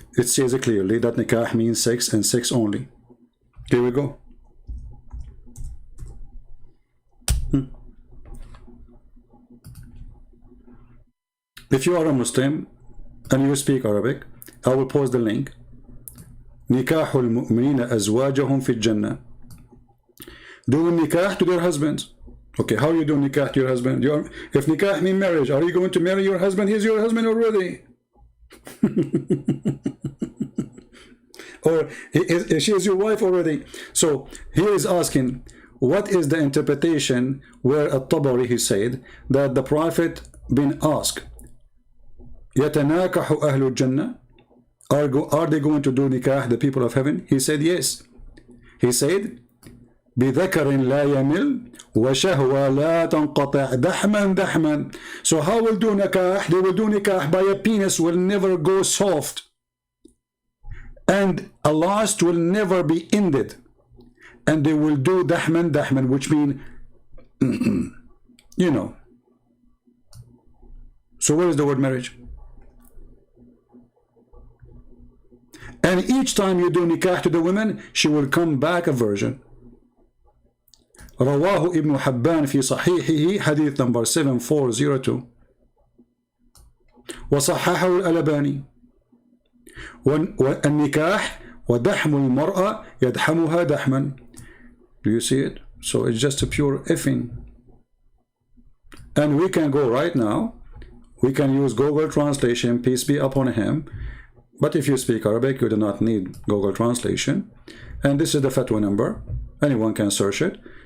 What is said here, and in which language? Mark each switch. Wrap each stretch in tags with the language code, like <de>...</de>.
<en>It says clearly that nikah means sex and sex only. Here we go. If you are a Muslim and you speak Arabic, I will post the link.</en> <ar>نكاح المؤمنين أزواجهم في الجنة.</ar> <en>Do nikah to their husbands. Okay, how you do nikah to your husband? If nikah means marriage, are you going to marry your husband? He's your husband already. Or she is your wife already. So he is asking, what is the interpretation where at-Tabari he said that the Prophet been asked,</en> <ar>يتناكح أهل الجنة?</ar> <en>Are they going to do nikah, the people of heaven? He said yes. He said,</en> <ar>بذكر لا يمل وشهوة لا تنقطع دحما دحما.</ar> <en>So how will do nikah? They will do nikah by a penis will never go soft, and a lust will never be ended, and they will do dahman dahman, which mean So where is the word marriage? And each time you do nikah to the women, she will come back a virgin.</en> <ar>رواه ابن حبان في صحيحه حديث number 7402 وصححه الألباني. والنكاح ودحم المرأة يدحمها دحما.</ar> <en>Do you see it? So it's just a pure effing. And we can go right now, we can use Google Translation, peace be upon him. But if you speak Arabic, you do not need Google Translation. And this is the fatwa number. Anyone can search it.</en>